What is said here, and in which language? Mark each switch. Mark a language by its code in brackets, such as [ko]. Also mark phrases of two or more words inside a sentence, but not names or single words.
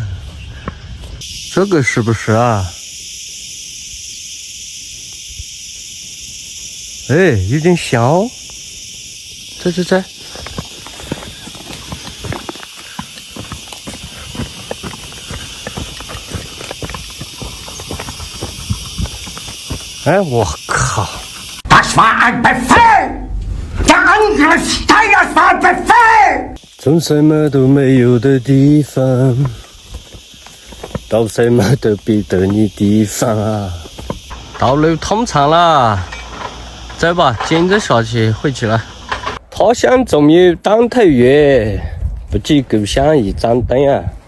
[zh] 这个是不是啊？哎，有点像哦。这。哎，我靠 [de] ！Das war ein Befehl! Der Angriff Steiners war ein Befehl! [zh] 从什么都没有的地方，到什么都比得你地方啊！道路通畅了，走吧，接着下去回去了。他乡总有当头月，不及故乡一盏灯啊！